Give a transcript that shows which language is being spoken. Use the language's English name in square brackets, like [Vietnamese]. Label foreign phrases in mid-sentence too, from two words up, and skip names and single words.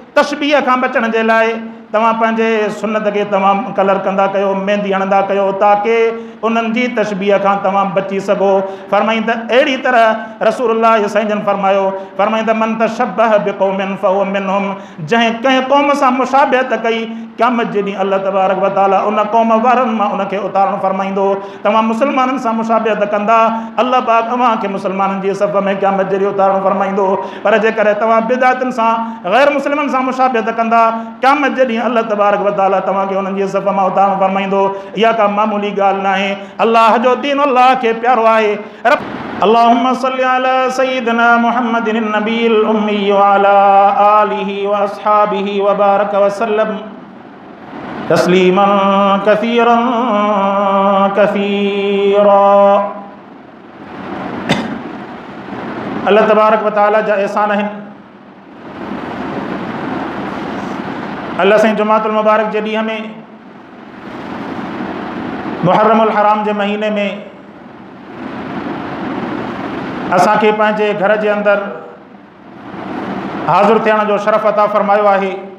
[Sindhi] तशबीह खां बचण जे लाइ तव्हां पंहिंजे सुन्नत खे तमामु कलर कंदा कयो, मेहंदी हणंदा कयो, ताकी उन्हनि जी तशबीह खां तव्हां बची सघो। फरमाईं त अहिड़ी तरह रसूलुल्लाह साईं जन फरमाईं त [Arabic] من تشبه بقوم فهو منهم, [Sindhi] जंहिं कंहिं क़ौम सां मुशाबिहत कई क़यामत जे ॾींहुं [Arabic] الله تبارك وتعالى [Sindhi] उन क़ौम वारनि मां उनखे उतारणु फरमाईंदो। तव्हां मुस्लमाननि सां मुशाबिहत कंदा, अल्लाह पाक तव्हांखे मुस्लमाननि जी सफ़ में क़यामत जे ॾींहुं उतारणु फरमाईंदो। पर जेकॾहिं तव्हां बिदातुनि सां ग़ैर मुस्लिमनि सां मुशाबिहत कंदा, क़यामत जे ॾींहुं [Arabic] الله تبارك وتعالى [Sindhi] तव्हांखे उन्हनि जी सफ़ मां उतारणु फरमाईंदो। इहा का मामूली ॻाल्हि न आहे। अल्लाह जो दीन अल्लाह खे प्यारो आहे। [Arabic] اللهم صل على سيدنا محمد النبي الأمي وعلى آله وأصحابه وبارك وسلم تسليما كثيرا كثيرا. الله تبارك وتعالى [Sindhi] जा एहसान आहिनि। अल्लाह साईं जुमातुल मुबारक जे ॾींहं में, मुहर्रमुल हराम जे महीने में असांखे पंहिंजे घर जे अंदरि हाज़िर थियण जो शरफ़ अता फ़रमायो आहे।